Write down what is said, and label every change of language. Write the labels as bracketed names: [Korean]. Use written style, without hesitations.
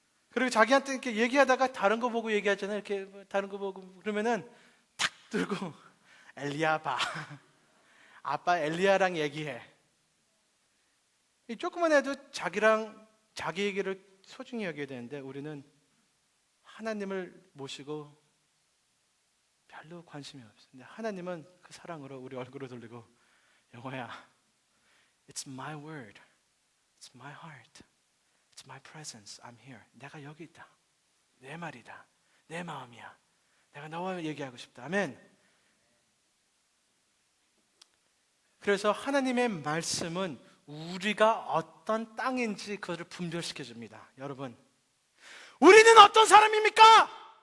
[Korean] 그리고 자기한테 이렇게 얘기하다가 다른 거 보고 얘기하잖아요. 이렇게 다른 거 보고 그러면은 탁 들고 엘리야바. 아빠 엘리야랑 얘기해. 조금만 해도 자기 얘기를 소중히 여겨야 되는데, 우리는 하나님을 모시고 별로 관심이 없어요. 근데 하나님은 그 사랑으로 우리 얼굴을 돌리고, 영호야, [English] It's my word, It's my heart, It's my presence, I'm here. [Korean] 내가 여기 있다. 내 말이다. 내 마음이야. 내가 너와 얘기하고 싶다. 아멘. 그래서 하나님의 말씀은 우리가 어떤 땅인지 그것을 분별시켜 줍니다. 여러분, 우리는 어떤 사람입니까?